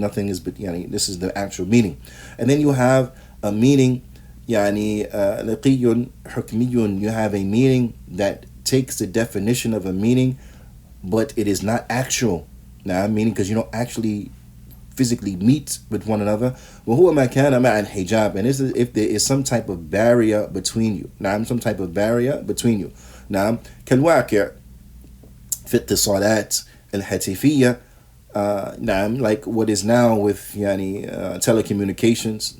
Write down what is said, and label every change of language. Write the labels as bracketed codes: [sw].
[en] Nothing is, but this is the actual meaning. And then you have a meaning, laqiyun, hukmiyun. You have a meaning that takes the definition of a meaning, but it is not actual. Now, meaning because you don't actually physically meet with one another. [ar] وَهُوَ مَا كَانَ مَعَ الْحِجَابِ. [en] And this is if there is some type of barrier between you. Now, some type of barrier between you. [ar] Now, كالواقع في اتصالات الهاتفية. [en] Like what is now with telecommunications.